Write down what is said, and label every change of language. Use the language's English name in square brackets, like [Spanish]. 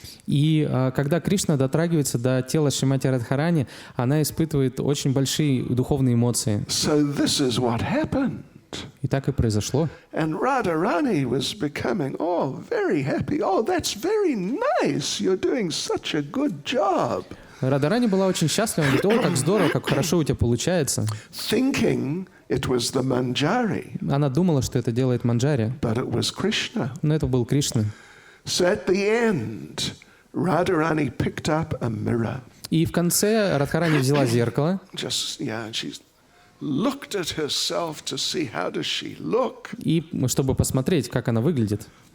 [Russian] И когда Кришна дотрагивается до тела Шримати Радхарани, она испытывает очень большие духовные эмоции. [English] So this is what happened. [Russian] И так и произошло. [English] And Radharani was becoming very happy. That's very nice. You're doing such a good job. [Russian] Радхарани была очень счастлива. Она говорит: как здорово, как хорошо у тебя получается. [English] Thinking it was the Manjari. [Russian] Она думала, что это делает манджари. [English] But it was Krishna. [Russian] Но это был Кришна. [English] So at the end, Radharani picked up a mirror. [Russian] И в конце Радхарани взяла зеркало. [English] And she looked at herself to see how does she look. [Russian] И чтобы посмотреть, как она выглядит.